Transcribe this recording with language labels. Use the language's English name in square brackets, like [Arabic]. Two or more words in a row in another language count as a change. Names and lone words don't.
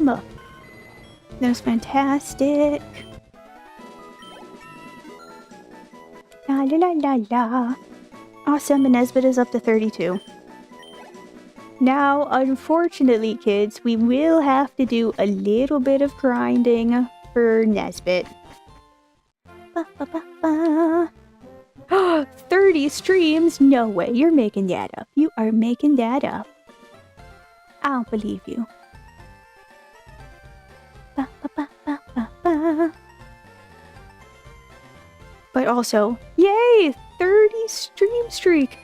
[English] That was fantastic. La la la la la. Awesome, and Nesbit is up to 32. Now, unfortunately, kids, we will have to do a little bit of grinding for Nesbit. Ba, ba, ba, ba. 30 streams? No way, you're making that up. You are making that up. I don't believe you. Ba, ba, ba, ba, ba, ba. But also, yay! 30 stream streak!